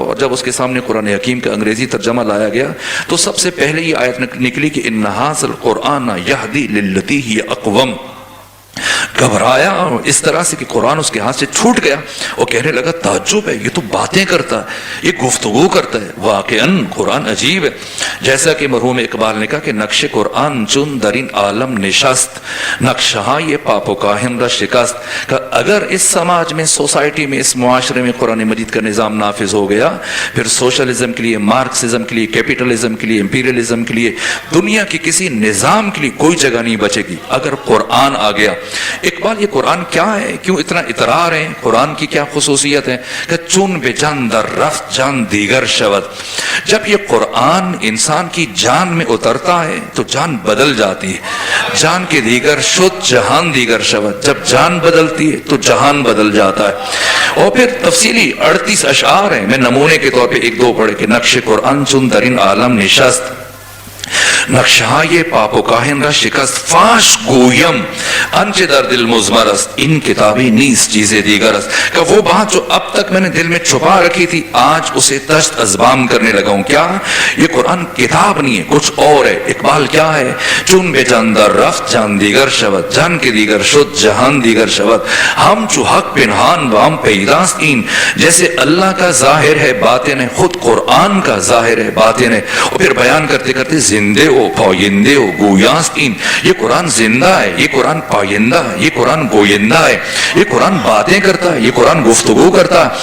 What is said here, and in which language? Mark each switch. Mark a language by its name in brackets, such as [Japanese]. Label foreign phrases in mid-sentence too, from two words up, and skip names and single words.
[Urdu] اور جب اس کے سامنے قرآن حکیم کا انگریزی ترجمہ لایا گیا تو سب سے پہلے یہ آیت نکلی کہ [Arabic] ان ھذا القرآن یہدی للتی ہی اقوم. [Urdu] گھبرایا اس طرح سے کہ قرآن اس کے ہاتھ سے چھوٹ گیا, اور کہنے لگا تعجب ہے, یہ تو باتیں کرتا ہے, یہ گفتگو کرتا ہے. واقعاً قرآن عجیب ہے. جیسا کہ مرحوم اقبال نے کہا کہ [Persian] نقش قرآن چون درین عالم نشست, نقشہ یہ پاپ و کاہم را شکست. [Urdu] کہ اگر اس سماج میں, سوسائٹی میں, اس معاشرے میں قرآن مجید کا نظام نافذ ہو گیا, پھر سوشلزم کے لیے, مارکسزم کے لیے, کیپیٹلزم کے لیے, امپیریلزم کے لیے, دنیا کے کسی نظام کے لیے کوئی جگہ نہیں بچے گی اگر قرآن آ گیا. اقبال یہ قرآن کیا ہے, کیوں اتنا اطرار ہے, قرآن کی کیا خصوصیت ہے؟ کہ [Persian] چون بے جان در رفت جان دیگر شود. [Urdu] جب یہ قرآن انسان کی جان میں اترتا ہے تو جان بدل جاتی ہے. [Persian] جان کے دیگر شد جہان دیگر شود. [Urdu] جب جان بدلتی ہے تو جہان بدل جاتا ہے. اور پھر تفصیلی 38 اشعار ہیں, میں نمونے کے طور پہ 1-2 پڑھے کہ [Persian] نقش قرآن چون درین عالم نشست, نقشهای پاپ و کاهن را شکست فاش گویم انچه در دل مضمر است این کتابی نیست چیز دیگر است [Urdu] کہ وہ بات جو اب تک میں نے دل میں چھپا رکھی تھی آج اسے دست ازبام کرنے لگا ہوں. کیا یہ قرآن کتاب نہیں ہے کچھ اور ہے. اقبال کیا ہے؟ [Persian] چون بے جان در رفت جان دیگر شود جان کے دیگر شد جہان دیگر شود ہم چو حق پنہان و ہم پیداست این [Urdu] جیسے اللہ کا ظاہر ہے باطن ہے [Persian] خود قرآن کا ظاہر ہے باطن ہے. [Urdu] اور پھر بیان کرتے کرتے [Persian] زندے ہو پائندے ہو گویاست این. [Urdu] یہ قرآن زندہ ہے یہ قرآن پائندہ ہے یہ قرآن گویندہ ہے یہ قرآن باتیں کرتا ہے یہ قرآن گفتگو کرتا ہے.